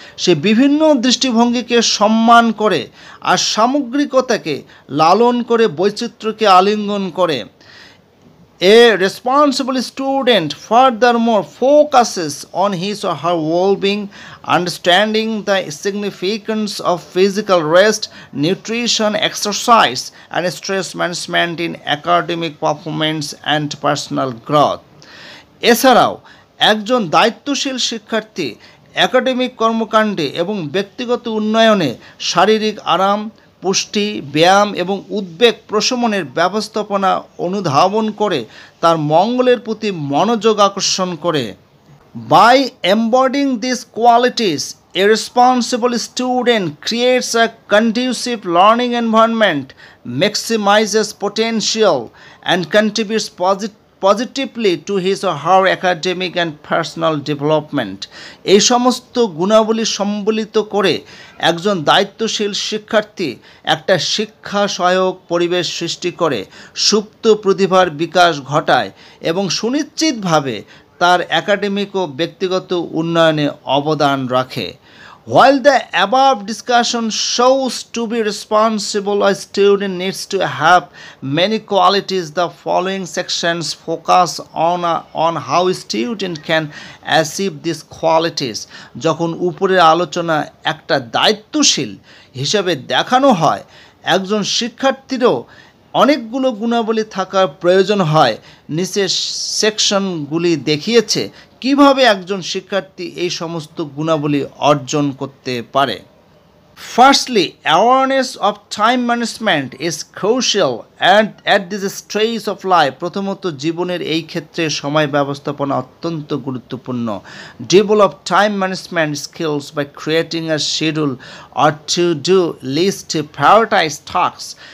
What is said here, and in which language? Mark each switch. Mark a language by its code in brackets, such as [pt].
[bn] সে বিভিন্ন দৃষ্টিভঙ্গিকে সম্মান করে আর সামগ্রিকতাকে লালন করে বৈচিত্র্যকে আলিঙ্গন করে। [en] A responsible student furthermore focuses on his or her well-being, understanding the significance of physical rest, nutrition, exercise, and stress management in academic performance and personal growth. [bn] এছাড়াও একজন দায়িত্বশীল শিক্ষার্থী একাডেমিক কর্মকাণ্ডে এবং ব্যক্তিগত উন্নয়নে শারীরিক আরাম, পুষ্টি, ব্যায়াম এবং উদ্বেগ প্রশমনের ব্যবস্থাপনা অনুধাবন করে তার মঙ্গলের প্রতি মনোযোগ আকর্ষণ করে। [en] By embodying these qualities, a responsible student creates a conducive learning environment, maximizes potential, and contributes positively to his or her academic and personal development. [bn] এই সমস্ত গুণাবলী সম্বলিত করে একজন দায়িত্বশীল শিক্ষার্থী একটা শিক্ষা সহায়ক পরিবেশ সৃষ্টি করে, সুপ্ত প্রতিভার বিকাশ ঘটায় এবং সুনিশ্চিতভাবে তার একাডেমিক ও ব্যক্তিগত উন্নয়নে অবদান রাখে। [en] While the above discussion shows to be responsible, a student needs to have many qualities. The following sections focus on how a student can achieve these qualities. [bn] যখন উপরের আলোচনা একটা দায়িত্বশীল হিসাবে দেখানো হয়, একজন শিক্ষার্থীরও অনেকগুলো গুণাবলী থাকার প্রয়োজন হয়। নিচের সেকশনগুলি দেখিয়েছে কিভাবে একজন শিক্ষার্থী এই সমস্ত গুণাবলী অর্জন করতে পারে। [en] Firstly, awareness of time management is crucial at this stage of life. [bn] প্রথমত জীবনের এই ক্ষেত্রে সময় ব্যবস্থাপনা অত্যন্ত গুরুত্বপূর্ণ। [en] Develop time management skills by creating a schedule or to-do list to prioritize tasks.